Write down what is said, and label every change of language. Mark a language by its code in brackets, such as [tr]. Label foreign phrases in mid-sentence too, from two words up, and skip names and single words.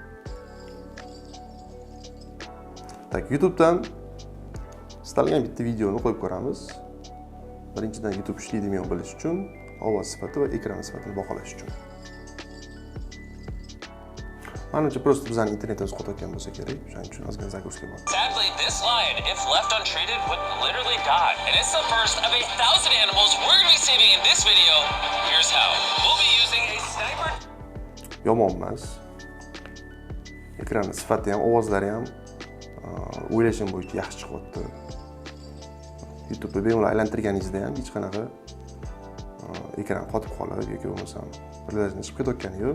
[uz] Tak, YouTubedan istalgan bitta videoni qo'yib ko'ramiz. Birinchidan YouTube ishlaydimi yo'q bilish uchun, ovoz sifati va ekran sifatini baholash uchun. Manimcha prosta bizning internetimiz qotayotgan bo'lsa kerak, shuning uchun ozgina загрузка bor. [en] Sadly, this lion, if left untreated, would literally die. And it's the first of 1,000 animals we're going to be saving in this video. Here's how. We'll be using a sniper. [uz] Yomon emas. Ekran sifati ham, ovozlari ham o'ylashim bo'yicha yaxshi chiqyapti. YouTube'da bemalol aylantirganingizda ham hech qanaqa ekran qotib qoladi yoki bo'lmasam birlashni chiqib ketayotgani yo'q.